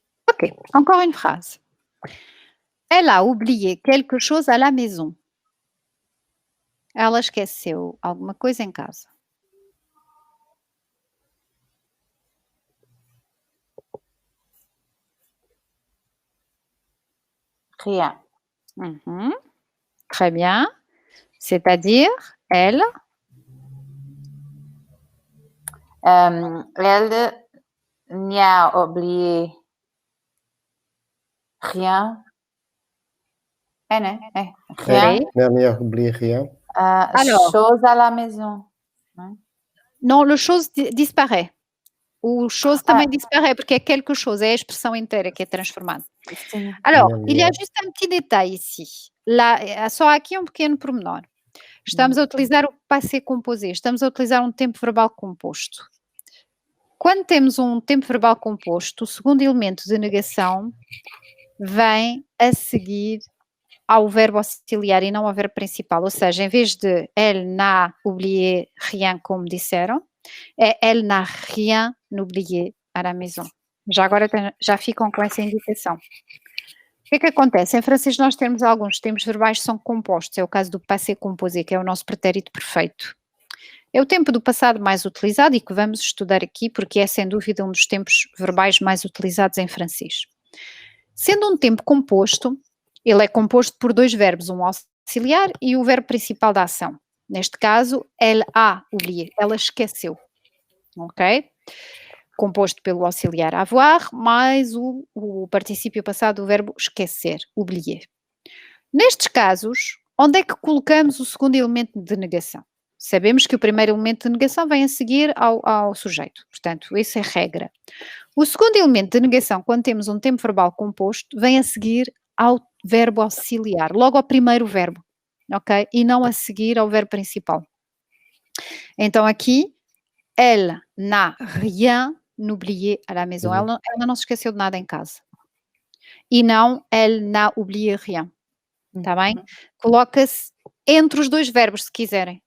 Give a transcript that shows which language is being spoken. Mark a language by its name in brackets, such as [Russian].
[French] Ok, encore une phrase. Elle a oublié quelque chose à la maison. [Portuguese] Ela esqueceu alguma coisa em casa. [French] Rien. Très bien. C'est-à-dire, elle Elle n'a oublié rien. Rien. Elle n'a oublié rien. Alors. Chose à la maison. Non, le chose disparaît. [Portuguese] O chose também disparaît, porque é quelque chose, é a expressão inteira que é transformada. Sim. [French] Alors, il y a juste un petit détail ici. [Portuguese] Lá, só aqui um pequeno pormenor. Estamos a utilizar o passé composé, estamos a utilizar um tempo verbal composto. Quando temos um tempo verbal composto, o segundo elemento de negação vem a seguir ao verbo auxiliar e não ao verbo principal. Ou seja, em vez de [French] elle n'a oublié rien, [Portuguese] como disseram, é [French] elle n'a rien oublié à la maison. [Portuguese] Já agora já ficam com essa indicação. O que acontece? Em francês nós temos alguns tempos verbais que são compostos. É o caso do passé composé, que é o nosso pretérito perfeito. É o tempo do passado mais utilizado e que vamos estudar aqui porque é sem dúvida um dos tempos verbais mais utilizados em francês. Sendo um tempo composto, ele é composto por dois verbos, um auxiliar e o verbo principal da ação. Neste caso, [French] elle a oublié, [Portuguese] ela esqueceu. Ok? Composto pelo auxiliar avoir, mais o particípio passado do verbo esquecer, oublier. Nestes casos, onde é que colocamos o segundo elemento de negação? Sabemos que o primeiro elemento de negação vem a seguir ao sujeito, portanto, isso é regra. O segundo elemento de negação, quando temos um tempo verbal composto, vem a seguir ao verbo auxiliar, logo ao primeiro verbo, ok? E não a seguir ao verbo principal. Então aqui, [French] elle n'a rien oublié à la maison. [Portuguese] Ela não se esqueceu de nada em casa. E não, [French] elle n'a oublié rien. [Portuguese] Está bem? Coloca-se entre os dois verbos, se quiserem.